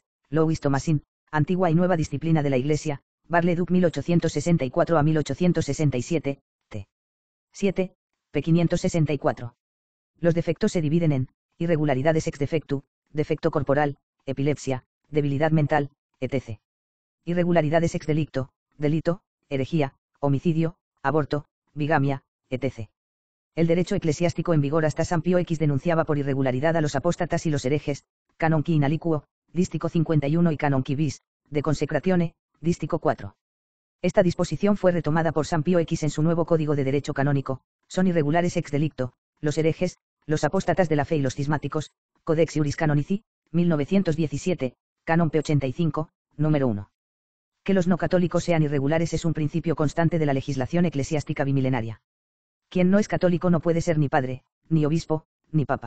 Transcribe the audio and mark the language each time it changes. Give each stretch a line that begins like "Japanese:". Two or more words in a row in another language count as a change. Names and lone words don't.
Spanish: Louis Thomasin, Antigua y Nueva Disciplina de la Iglesia, Bar-le-Duc 1864 a 1867, t. 7, p. 564. Los defectos se dividen en irregularidades
Latin: ex defectu,
Spanish: defecto corporal, epilepsia, debilidad mental, etc. Irregularidades
Latin: ex delicto,
Spanish: delito, herejía, homicidio, aborto, bigamia, etc. El derecho eclesiástico en vigor hasta San Pío X denunciaba por irregularidad a los apóstatas y los herejes, Canon Qui in aliquo, dístico 51 y Canon Qui bis, de consecratione, dístico 4. Esta disposición fue retomada por San Pío X en su nuevo Código de Derecho Canónico: son irregulares
Latin: ex delicto,
Spanish: los herejes, los apóstatas de la fe y los cismáticos, Codex Iuris Canonici, 1917, Canon P. 85, número 1. Que los no católicos sean irregulares es un principio constante de la legislación eclesiástica bimilenaria. Quien no es católico no puede ser ni padre, ni obispo, ni papa.